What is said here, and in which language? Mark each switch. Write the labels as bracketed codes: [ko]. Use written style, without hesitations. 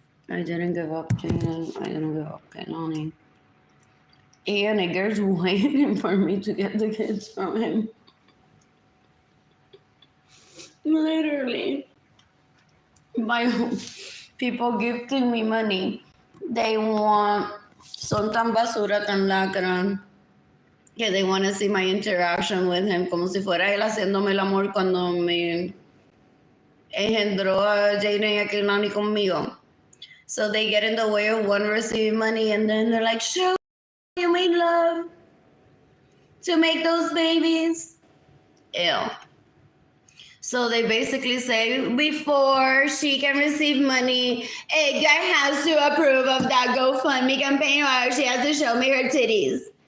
[en] I didn't give up Jayden. I didn't give up Keilany. And Edgar's waiting for me to get the kids from him. Literally. My people gifting me money. They want, [es] son tan basura, tan lacra, que [en] they want to see my interaction with him, [es] como si fuera él haciéndome el amor cuando me engendró a Jayden y a Keilany conmigo. [en] So they get in the way of one receiving money, and then they're like, show you made love to make those babies. Ew. So they basically say, before she can receive money, Edgar has to approve of that GoFundMe campaign, or she has to show me her titties.